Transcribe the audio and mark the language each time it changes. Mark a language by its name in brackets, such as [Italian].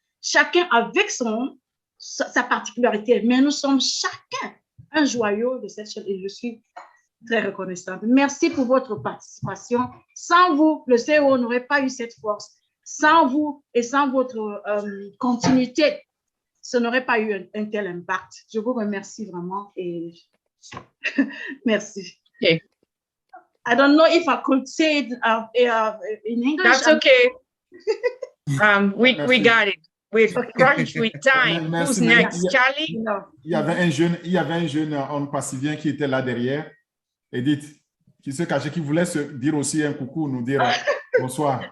[French] Chacun avec sa particularité, mais nous sommes chacun un joyau de cette chaîne et je suis très reconnaissante. Merci pour votre participation. Sans vous, le CEO n'aurait pas eu cette force. Sans vous et sans votre continuité, ce n'aurait pas eu un tel impact. Je vous remercie vraiment et merci. [English] Okay. I don't know if I could say it in English. That's okay. We got it. We're crunched with time. Who's next? Charlie? [French] Il y avait un jeune onpassivien qui était là derrière. Edith, qui se cachait, qui voulait se dire aussi un coucou, nous dire bonsoir.